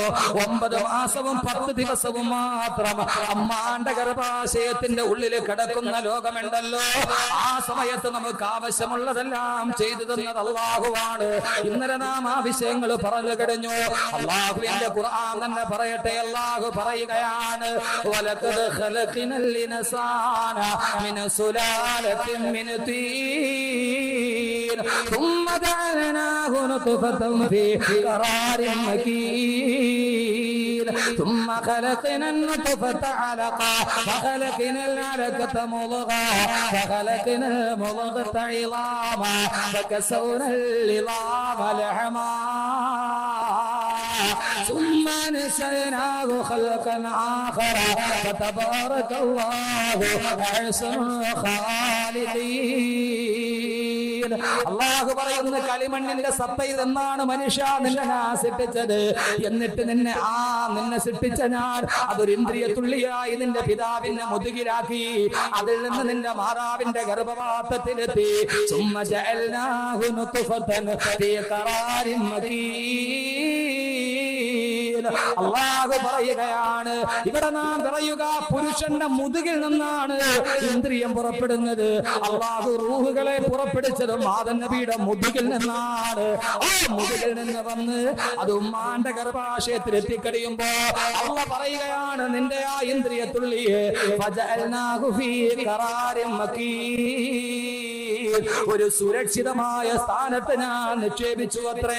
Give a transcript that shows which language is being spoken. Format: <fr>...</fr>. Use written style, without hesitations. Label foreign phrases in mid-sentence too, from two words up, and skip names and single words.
<ml>9 മാസവും 10 ദിവസവും മാത്രം അമ്മാന്റെ ഗർഭാശയത്തിന്റെ ഉള്ളിൽ കിടക്കുന്ന ലോകമുണ്ടല്ലോ, ആ സമയത്ത് നമുക്ക് ആവശ്യമുള്ളതെല്ലാം ചെയ്തു തന്നത് അല്ലാഹുവാണ്. ഇന്നലെ നാം ആ വിഷയങ്ങൾ പറഞ്ഞു കഴിഞ്ഞു. അല്ലാഹുവിന്റെ ഖുർആൻ തന്നെ പറയട്ടെ, അല്ലാഹു പറയുകയാണ്,</ml> <ar>ولقد خلقنا الإنسان من سلالة من തീൻ ثم جعلناه نطفة في قرار مكين ثم خلقنا النطفة علقة فخلقنا العلقة مضغة فخلقنا المضغة عظاما فكسونا العظام لحما ثم نسيناه خلقا آخر فتبارك الله أحسن الخالقين.</ar> <ml>അല്ലാഹു പറയുന്ന കളിമണ്ണിന്റെ സത്തയിൽ നിന്നാണ് മനുഷ്യ നിന്നെ ഞാൻ സൃഷ്ടിച്ചത്. എന്നിട്ട് നിന്നെ സൃഷ്ടിച്ച ഞാൻ അതൊരു ഇന്ദ്രിയ തുള്ളിയായി നിന്റെ പിതാവിന്റെ മുതുകിലാക്കി. അതിൽ നിന്ന് നിന്റെ മാതാവിന്റെ ഗർഭപാത്രത്തിലെത്തി.</ml> <ar>ثم جعلناه نطفة في قرار مكين.</ar> <ml>അല്ലാഹു പറയുകയാണ്, ഇവിടെ നാം പറയുക പുരുഷന്റെ മുതുകിൽ നിന്നാണ് ഇന്ദ്രിയം പുറപ്പെടുന്നത്. അല്ലാഹു റൂഹുകളെ പുറപ്പെടുത്തതും ആദം നബിയുടെ മുതുകിൽ നിന്നാണ്. ആ മുതുകിൽ നിന്ന് വന്ന് അത് ഉമ്മാന്റെ ഗർഭാശയത്തിൽ എത്തിക്കഴിയുമ്പോ അല്ലാഹു പറയുകയാണ്, നിന്റെ ആ ഇന്ദ്രിയ തുള്ളിയെ</ml> <ar>فجعلناه في قرار مكين,</ar> <ml>ഒരു സുരക്ഷിതമായ സ്ഥാനത്ത് ഞാൻ നിക്ഷേപിച്ചു അത്രേ.</ml>